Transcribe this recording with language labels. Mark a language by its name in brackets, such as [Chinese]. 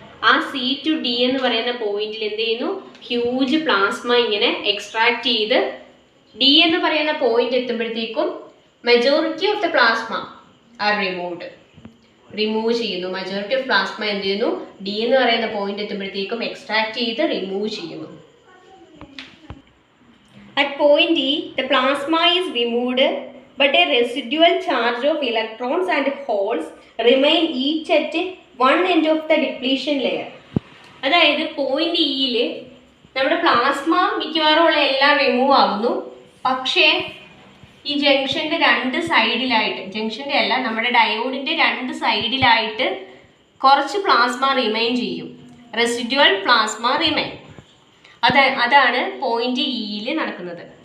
[Malayalam] ആ C to D എന്ന് പറയുന്ന പോയിന്റിൽ എന്ത് ചെയ്യുന്നു? ഹ്യൂജ് പ്ലാസ്മ ഇങ്ങനെ എക്സ്ട്രാക്ട് ചെയ്ത് ഡി എന്ന് പറയുന്ന point എത്തുമ്പോഴത്തേക്കും majority of the plasma R remove ചെയ്യുന്നു. മെജോറിറ്റി ഓഫ് പ്ലാസ്മ എന്ത് ചെയ്യുന്നു? ഡി എന്ന് പറയുന്ന പോയിന്റ് എത്തുമ്പോഴത്തേക്കും എക്സ്ട്രാക്ട് ചെയ്ത് റിമൂവ് ചെയ്യുന്നു. [English] At point E, the plasma is removed, but a residual charge of electrons and holes remain each at one end of the depletion layer. [Malayalam] അതായത് point ഇയിൽ നമ്മുടെ plasma മിക്കവാറും ഉള്ള എല്ലാം റിമൂവ് ആകുന്നു. പക്ഷേ ഈ ജംഗ്ഷൻ്റെ രണ്ട് സൈഡിലായിട്ട്, ജംഗ്ഷൻ്റെ അല്ല നമ്മുടെ ഡയോഡിൻ്റെ രണ്ട് സൈഡിലായിട്ട് കുറച്ച് പ്ലാസ്മ റിമൈൻ ചെയ്യും. Residual plasma remain. അതാണ് പോയിന്റ് ഇയിൽ നടക്കുന്നത്.